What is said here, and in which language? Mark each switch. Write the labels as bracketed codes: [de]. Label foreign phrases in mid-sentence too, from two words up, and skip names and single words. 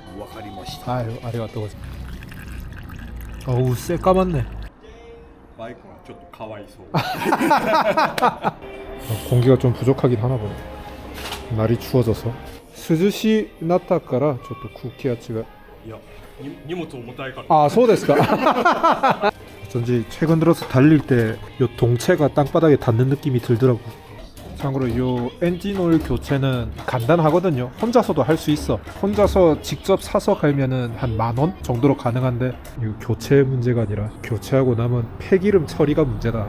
[ja] 아유, ありがとうございます. [ko] 어우, 새까맣네. 마이크가 좀 가와이소. 공기가 좀 부족하긴 하나 보네. 날이 추워져서 [ja] 涼し なったから [ko] 저도 쿠키야츠가 [ja] いや、荷物重たいから。あ、そうですか? [ko] 어쩐지 최근 들어서 달릴 때 요 동체가 땅바닥에 닿는 느낌이 들더라고. 참고로 요 엔진 오일 교체는 간단하거든요. 혼자서도 할 수 있어. 혼자서 직접 사서 갈면은 한 10,000원 정도로 가능한데 이 교체 문제가 아니라 교체하고 남은 폐기름 처리가 문제다.